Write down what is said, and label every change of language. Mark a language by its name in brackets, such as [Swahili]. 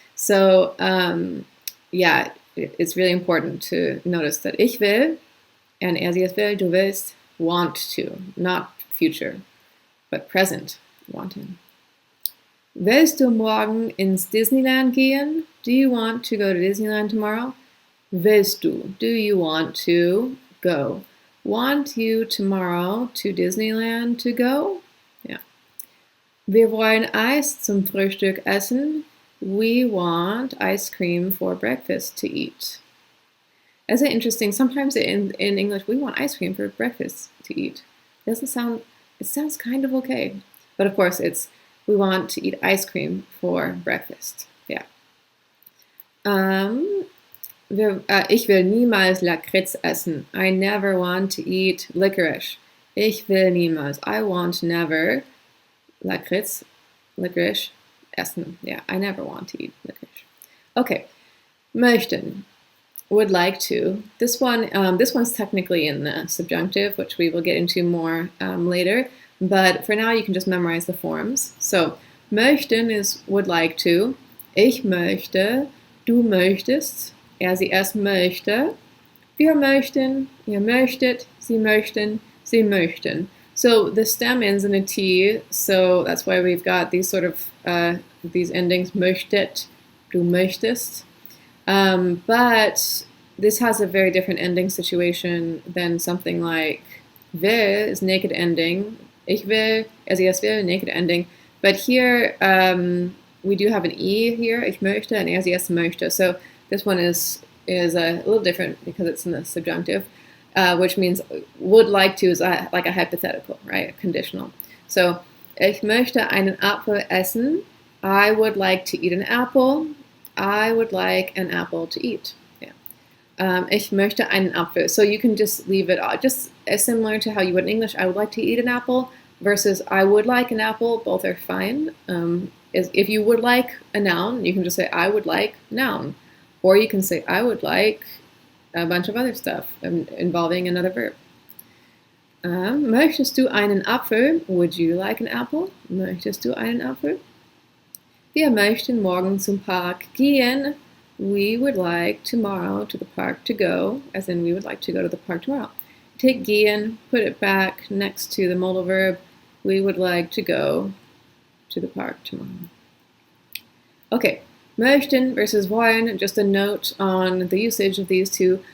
[English] So yeah, it's really important to notice that [German] ich will and sie es will, du willst, [English] want to, not future, but present, wanting. [German] Willst du morgen ins Disneyland gehen? [English] Do you want to go to Disneyland tomorrow? [German] Willst du? [English] Do you want to go? Want you tomorrow to Disneyland to go? Yeah. [German] Wir wollen Eis zum Frühstück essen. [English] We want ice cream for breakfast to eat. Isn't it interesting? Sometimes in English, we want ice cream for breakfast to eat. It sounds kind of okay. But of course, we want to eat ice cream for breakfast. Yeah. [German] Ich will niemals Lakritz essen. [English] I never want to eat licorice. [German] Ich will niemals. [English] I want never Lakritz, licorice, essen. Yeah, I never want to eat licorice. Okay. Möchten. Would like to. This one's technically in the subjunctive, which we will get into more later. But for now, you can just memorize the forms. So, möchten is would like to. [German] Ich möchte. Du möchtest. Sie es möchte. Wir möchten. Ihr möchtet. Sie möchten. Sie möchten. [English] So the stem ends in a T, so that's why we've got these sort of these endings. Möchtet. Du möchtest. But this has a very different ending situation than something like will is naked ending. [German] Ich will, sie es will, [English] naked ending. But here we do have an E here, ich möchte, and sie es möchte. So this one is a little different because it's in the subjunctive, which means would like to is like a hypothetical, right? A conditional. [German] So ich möchte einen Apfel essen. [English] I would like to eat an apple. I would like an apple to eat. Yeah. [German] Ich möchte einen Apfel. [English] So you can just leave it just as similar to how you would in English. I would like to eat an apple versus I would like an apple. Both are fine. If you would like a noun, you can just say I would like noun. Or you can say I would like a bunch of other stuff involving another verb. [German] Möchtest du einen Apfel? [English] Would you like an apple? [German] Möchtest du einen Apfel? Wir möchten morgen zum Park gehen. [English] We would like tomorrow to the park to go, as in we would like to go to the park tomorrow. Take gehen, put it back next to the modal verb. We would like to go to the park tomorrow. Okay, möchten versus wollen, just a note on the usage of these two.